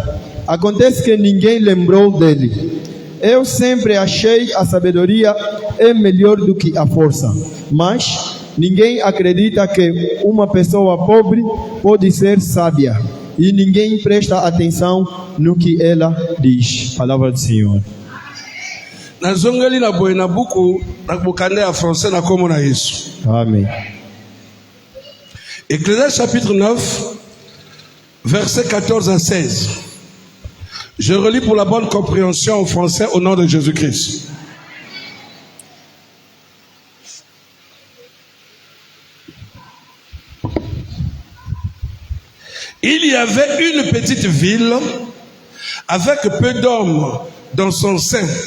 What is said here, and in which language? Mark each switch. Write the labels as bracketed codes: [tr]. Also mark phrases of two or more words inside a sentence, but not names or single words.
[pt] Acontece que ninguém lembrou dele. Eu sempre achei a sabedoria é melhor do que a força, mas Ninguém acredita que uma pessoa pobre pode ser sábia. E ninguém presta atenção no que ela diz. Palavra do Senhor. [ln] nazongeli na boye na buku na bokande ya français na komo na Yesu. [pt] Amém. [fr] Ecclésiaste chapitre 9 versets 14 à 16. Je relis pour la bonne compréhension en français au nom de Jésus-Christ. Il y avait une petite ville avec peu d'hommes dans son sein.